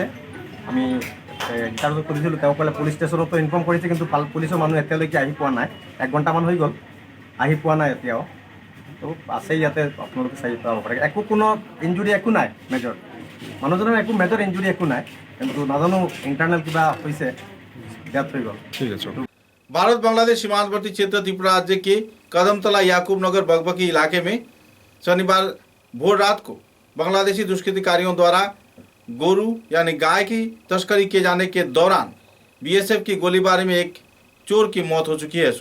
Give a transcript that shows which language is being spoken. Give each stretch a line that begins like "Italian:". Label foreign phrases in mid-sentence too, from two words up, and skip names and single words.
Assamese: আমি ইণ্টাৰভিউ কৰিছিলোঁ, তেওঁ ক'লে পুলিচ ষ্টেচনতো ইনফৰ্ম কৰিছে, কিন্তু পুলিচৰ মানুহ এতিয়ালৈকে আহি পোৱা নাই। 1 ঘণ্টামান হৈ গ'ল, আহি পোৱা নাই এতিয়াও। তো আছে ইয়াতে, আপোনালোকে চাই পাব পাৰে। একো কোনো ইঞ্জুৰি একো নাই মেজৰ, মানুহজনৰ একো
English: major injury
Assamese: একো নাই, কিন্তু নাজানো ইণ্টাৰনেল কিবা হৈছে, ডেথ হৈ গ'ল। ঠিক আছে।
Hindi: भारत बांग्लादेश सीमांतवर्ती क्षेत्र त्रिपुरा राज्य के कदमतला याकूब नगर बगबकी इलाके में शनिवार भोर रात को बांग्लादेशी दुष्कृतिकारियों द्वारा गोरू यानी गाय की तस्करी किए जाने के दौरान बीएसएफ की गोलीबारी में एक चोर की मौत हो चुकी है।